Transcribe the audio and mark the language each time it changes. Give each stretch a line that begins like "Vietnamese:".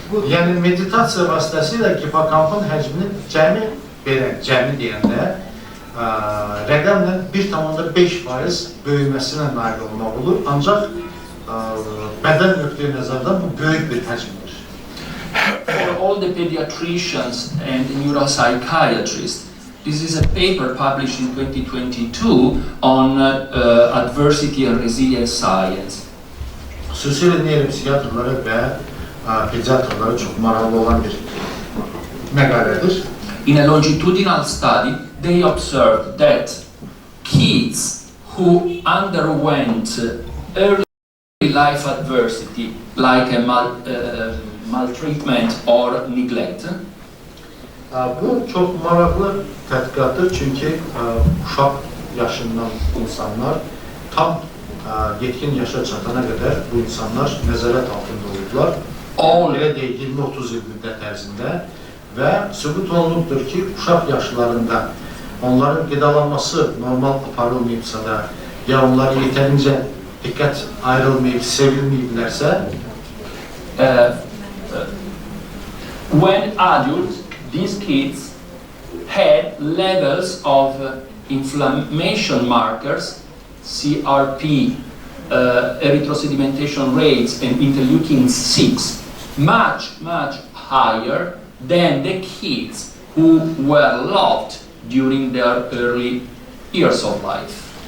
Azerbaijani: Yəni meditasiya vasitəsilə hipokampın həcmini cəmi deyəndə rəqəmlə 1,5% böyüməsinə nail olmaq olur. Ancaq bədən nöqteyi nəzərdən bu böyük bir həcmdir.
English: For all the pediatricians and neuropsychiatrists, this is a paper published in 2022 on adversity and resilience science.
Azerbaijani: Xüsusilə neuropsixiatrlara və pediatrlara çox maraqlı olan bir məqalədir.
English: In a longitudinal study, they observed that kids who underwent early life adversity, like a maltreatment or neglect,
Azerbaijani: bu çox maraqlı tədqiqatdır, çünki uşaq yaşından insanlar tam yetkin yaşa çatana qədər bu insanlar nəzarət altında olurlar. Elə deyil, 20-30 il müddət ərzində və sübut olunubdur ki, uşaq yaşlarında onların qidalanması normal aparılmayıbsa da, ya onları yetərincə diqqət ayrılmayıb, sevilməyiblərsə,
English: when adults, these kids had levels of inflammation markers, CRP, erythrosedimentation rates, and interleukin-6 much higher than the kids who were loved during their early years of life.